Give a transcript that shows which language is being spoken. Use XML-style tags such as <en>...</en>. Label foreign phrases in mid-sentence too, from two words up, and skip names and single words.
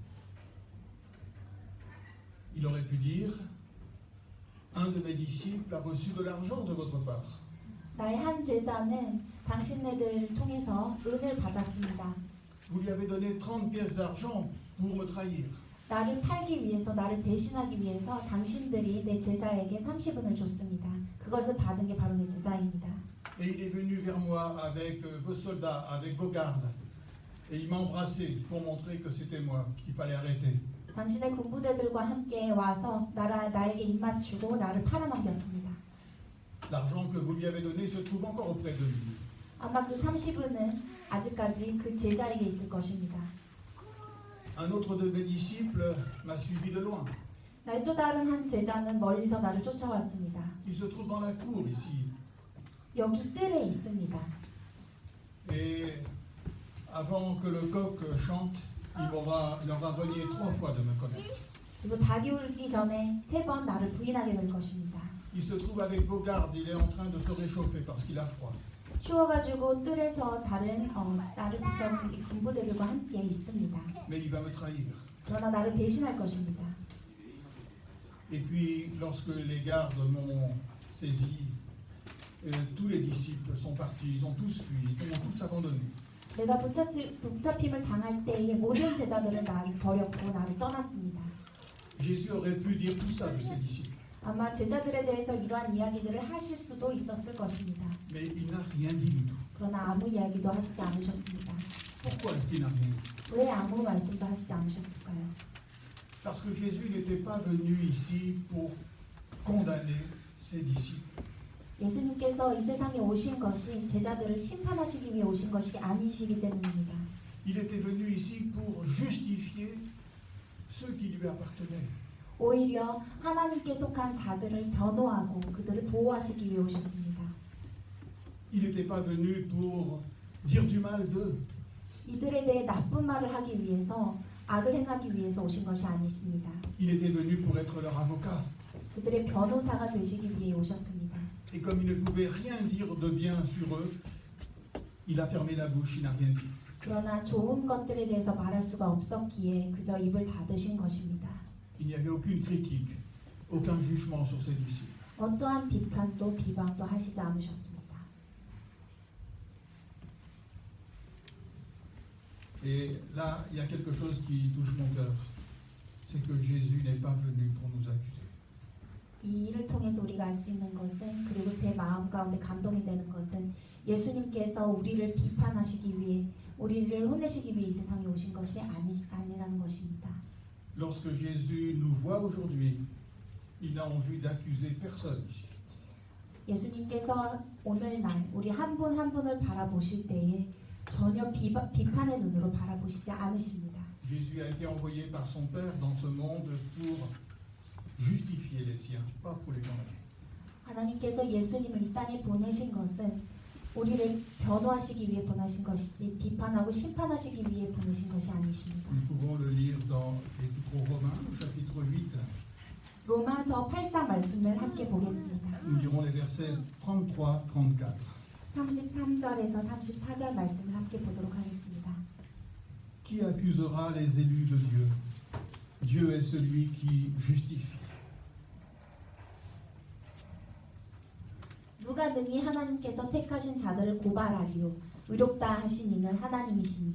<fr>Il aurait pu dire, un de mes disciples a reçu de l'argent de votre part.</fr> <ko>나의 한 제자는 당신네들 통해서 은을 받았습니다.</ko> <fr>Vous lui avez donné 30 pièces d'argent pour me trahir.</fr> <ko>나를 팔기 위해서, 나를 배신하기 위해서 당신들이 내 제자에게 30은을 줬습니다. 그것을 받은 게 바로 내 제자입니다.</ko> <fr>Et il est venu vers moi avec vos soldats, avec vos gardes. Et il m'a embrassé pour montrer que c'était moi qu'il fallait arrêter.</fr> <ko>당신의 군부대들과 함께 와서 나에게 입맞추고 나를 팔아넘겼습니다.</ko> <fr>L'argent que vous lui avez donné se trouve encore auprès de lui.</fr> <ko>아마 그 30은은 아직까지 그 제자에게 있을 것입니다.</ko> <fr>Un autre de mes disciples m'a suivi de loin.</fr> <ko>나의 또 다른 한 제자는 멀리서 나를 쫓아왔습니다.</ko> <fr>Il se trouve dans la cour ici.</fr> <ko>여기 뜰에 있습니다.</ko> <fr>Et avant que le coq chante, il aura renié 3 fois de me connaître.</fr> <ko>그리고 닭이 울기 전에 3번 나를 부인하게 될 것입니다.</ko> <fr>Il se trouve avec vos gardes, il est en train de se réchauffer parce qu'il a froid.</fr> <ko>추워가지고 뜰에서 나를 붙잡은 이 군부대들과 함께 있습니다.</ko> <fr>Mais il va me trahir.</fr> <ko>그러나 나를 배신할 것입니다.</ko> <fr>Et puis, lorsque les gardes m'ont saisi, tous les disciples sont partis, ils ont tous fui, ils ont tous abandonné.</fr> <ko>내가 붙잡힘을 당할 때에 모든 제자들은 나를 버렸고 나를 떠났습니다.</ko> <fr>Jésus aurait pu dire tout ça de ses disciples.</fr> <ko>아마 제자들에 대해서 이러한 이야기들을 하실 수도 있었을 것입니다.</ko> <fr>Mais il n'a rien dit du tout.</fr> <ko>그러나 아무 이야기도 하시지 않으셨습니다.</ko> <fr>Pourquoi est-ce qu'il n'a rien dit?</fr> <ko>왜 아무 말씀도 하시지 않으셨을까요?</ko> <fr>Parce que Jésus n'était pas venu ici pour condamner ses disciples.</fr> <ko>예수님께서 이 세상에 오신 것이 제자들을 심판하시기 위해 오신 것이 아니시기 때문입니다.</ko> <fr>Il était venu ici pour justifier ceux qui lui appartenaient.</fr> <ko>오히려 하나님께 속한 자들을 변호하고 그들을 보호하시기 위해 오셨습니다.</ko> <fr>Il n'était pas venu pour dire du mal d'eux.</fr> <ko>이들에 대해 나쁜 말을 하기 위해서, 악을 행하기 위해서 오신 것이 아니십니다.</ko> <fr>Il était venu pour être leur avocat.</fr> <ko>그들의 변호사가 되시기 위해 오셨습니다.</ko> <fr>Et comme il ne pouvait rien dire de bien sur eux, il a fermé la bouche, il n'a rien dit.</fr> <ko>그러나 좋은 것들에 대해서 말할 수가 없었기에 그저 입을 닫으신 것입니다.</ko> <fr>Il n'y avait aucune critique, aucun jugement sur ses disciples.</fr> <ko>어떠한 비판도 비방도 하시지 않으셨습니다.</ko> <fr>Et là, il y a quelque chose qui touche mon cœur. C'est que Jésus n'est pas venu pour nous accuser.</fr> <ko>이 일을 통해서 우리가 알 수 있는 것은, 그리고 제 마음 가운데 감동이 되는 것은 예수님께서 우리를 비판하시기 위해, 우리를 혼내시기 위해 이 세상에 오신 것이 아니라는 것입니다.</ko> <fr>Lorsque Jésus nous voit aujourd'hui, il n'a envie d'accuser personne.</fr> <ko>예수님께서 오늘날 우리 한 분 한 분을 바라보실 때에 전혀 비판의 눈으로 바라보시지 않으십니다.</ko> <fr>Jésus a été envoyé par son Père dans ce monde pour justifier les siens, pas pour les condamner.</fr> <ko>하나님께서 예수님을 이 땅에 보내신 것은 우리를 변호하시기 위해 보내신 것이지 비판하고 심판하시기 위해 보내신 것이 아니십니다.</ko> <fr>Nous pouvons le lire dans l'Épître aux Romains, au chapitre 8.</fr> <ko>로마서 8장 말씀을 함께 보겠습니다.</ko> <fr>Nous lirons les versets 33-34.</fr> <ko>33절에서 34절 말씀을 함께 보도록 하겠습니다.</ko> <fr>Qui accusera les élus de Dieu? Dieu est celui qui justifie.</fr> <ko>누가 능히 하나님께서 택하신 자들을 고발하리요? 의롭다 하신 이는 하나님이시니.</ko>